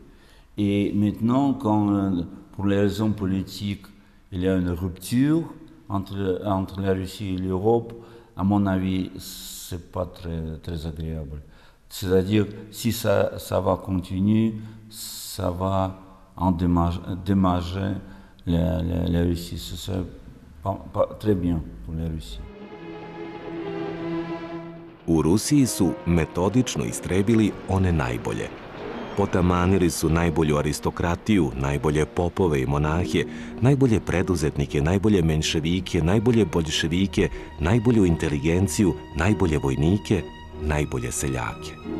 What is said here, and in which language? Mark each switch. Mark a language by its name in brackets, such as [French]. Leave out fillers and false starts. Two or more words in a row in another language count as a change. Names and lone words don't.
[French] Et maintenant, quand pour les raisons politiques, il y a une rupture entre la Russie et l'Europe, à mon avis, c'est pas très, très agréable. C'est-à-dire, si ça va continuer, ça va endommager la Russie. Ce serait pas très bien pour la Russie. [Serbian] U Rusiji su metodično istrebili one najbolje. Potamanili su najbolju aristokratiju, najbolje popove i monahe, najbolje preduzetnike, najbolje menševike, najbolje boljševike, najbolju inteligenciju, najbolje vojnike, najbolje seljake.